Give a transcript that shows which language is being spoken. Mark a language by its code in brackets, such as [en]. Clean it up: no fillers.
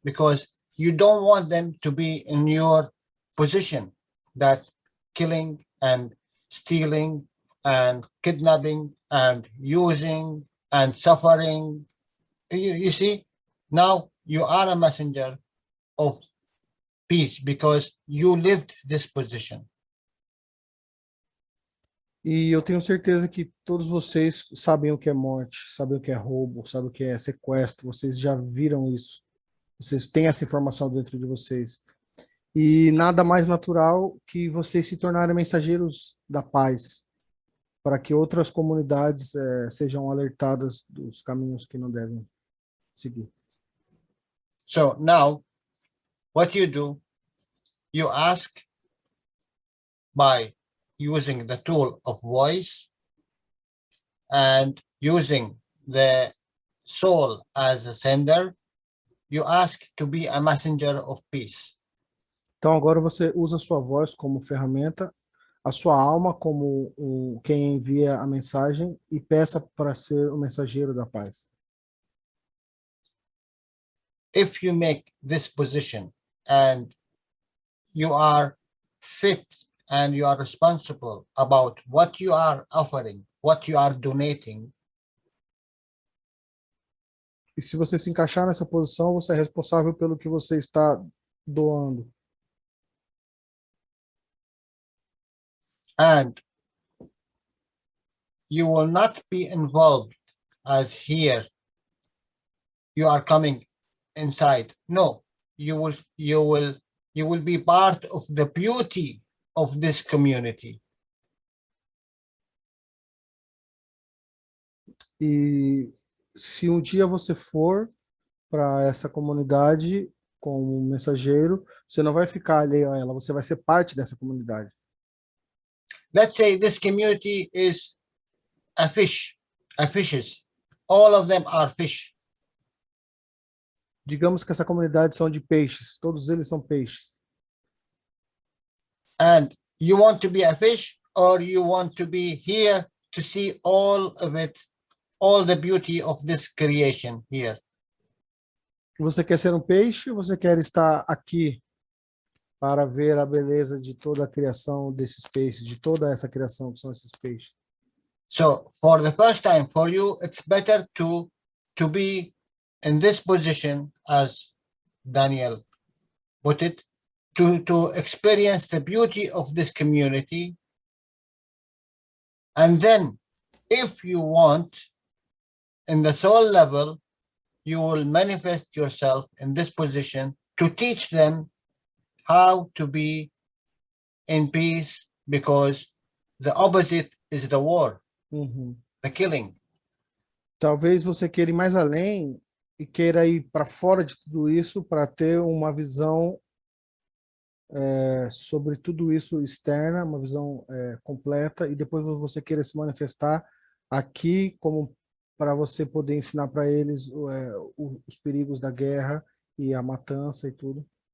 [en] Because you don't want them to be in your position, that killing and stealing and kidnapping and using and suffering. You see, now you are a messenger of peace because you lived this position. [pt] E eu tenho certeza que todos vocês sabem o que é morte, sabem o que é roubo, sabem o que é sequestro, vocês já viram isso. Vocês têm essa informação dentro de vocês. E nada mais natural que vocês se tornarem mensageiros da paz, para que outras comunidades sejam alertadas dos caminhos que não devem seguir. [en] So now, what you do, you ask by using the tool of voice and using the soul as a sender, you ask to be a messenger of peace. [pt] Então agora você usa a sua voz como ferramenta, a sua alma como quem envia a mensagem e peça para ser o mensageiro da paz. [en] If you make this position and you are fit and you are responsible about what you are offering, what you are donating. [pt] E se você se encaixar nessa posição, você é responsável pelo que você está doando. [en] And you will not be involved as here you are coming inside. No, you will be part of the beauty of this community. [pt] E se um dia você for para essa comunidade como mensageiro, você não vai ficar alheio a ela, você vai ser parte dessa comunidade. [en] Let's say this community is a fishes. All of them are fish. [pt] Digamos que essa comunidade são de peixes, todos eles são peixes. [en] And you want to be a fish, or you want to be here to see all of it, all the beauty of this creation here. [pt] Você quer ser um peixe ou você quer estar aqui para ver a beleza de toda a criação desses peixes, de toda essa criação que são esses peixes? [en] So for the first time for you, it's better to be in this position, as Daniel put it, to experience the beauty of this community. And then if you want, in the soul level, you will manifest yourself in this position to teach them how to be in peace, because the opposite is the war, the killing. [pt] Talvez você queira ir mais além e queira ir para fora de tudo isso para ter uma visão sobre tudo isso externa, uma visão completa, e depois você queira se manifestar aqui como para você poder ensinar para eles os perigos da guerra e a matança e tudo.